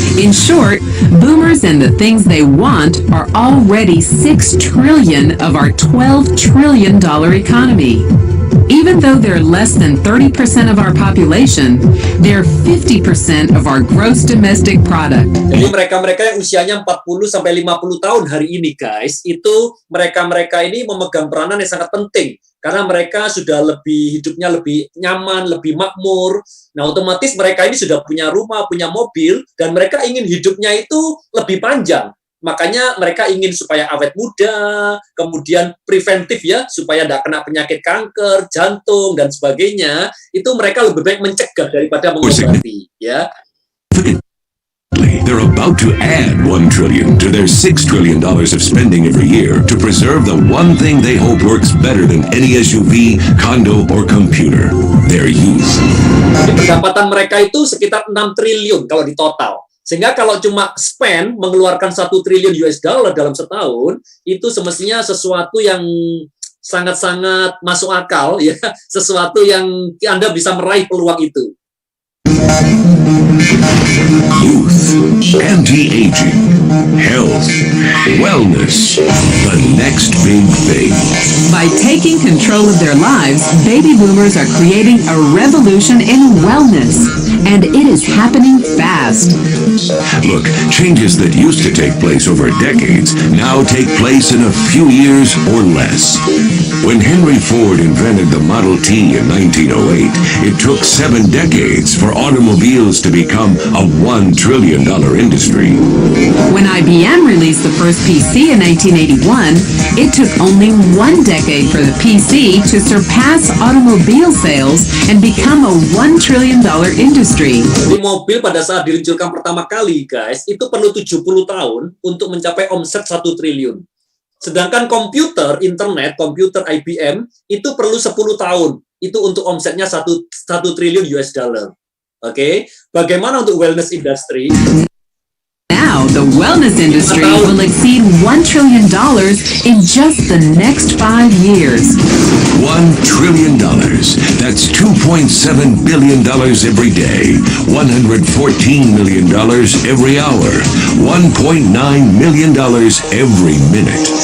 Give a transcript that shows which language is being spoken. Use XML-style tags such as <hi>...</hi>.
<en>In short, boomers and the things they want are already $6 trillion of our $12 trillion economy. Even though they're less than 30% of our population, they're 50% of our gross domestic product.</en> <id>Jadi mereka-mereka yang usianya 40 sampai 50 tahun hari ini guys, itu mereka-mereka ini memegang peranan yang sangat penting karena mereka sudah hidupnya lebih nyaman, lebih makmur. Nah, otomatis mereka ini sudah punya rumah, punya mobil, dan mereka ingin hidupnya itu lebih panjang. Makanya mereka ingin supaya awet muda, kemudian preventif ya, supaya tidak kena penyakit kanker, jantung, dan sebagainya. Itu mereka lebih baik mencegah daripada mengobati. Ya.</id> <en>They're about to add $1 trillion to their $6 trillion of spending every year to preserve the one thing they hope works better than any SUV, condo, or computer, their youth.</en> <id>Jadi pendapatan mereka itu sekitar 6 triliun kalau di total. Sehingga kalau cuma spend, mengeluarkan 1 triliun US dollar dalam setahun, itu semestinya sesuatu yang sangat-sangat masuk akal, ya, sesuatu yang Anda bisa meraih peluang itu.</id> <en>Youth, anti-aging, health, wellness, the next big thing. By taking control of their lives, baby boomers are creating a revolution in wellness, and it is happening fast. Look, changes that used to take place over decades now take place in a few years or less. When Henry Ford invented the Model T in 1908, it took 7 decades for automobiles to become a $1 trillion industry. When IBM released the first PC in 1981, it took only 1 decade for the PC to surpass automobile sales and become a $1 trillion industry.</en> <id>Di mobil pada saat diluncurkan pertama kali, guys, itu perlu 70 tahun untuk mencapai omset 1 triliun. Sedangkan komputer, internet, komputer IBM, itu perlu 10 tahun. Itu untuk omsetnya 1 triliun US dollar. Oke, bagaimana untuk wellness industry?</id> <en>Now, The wellness industry will exceed $1 trillion in just the next 5 years. $1 trillion. That's $2.7 billion every day, $114 million every hour, $1.9 million every minute.</en>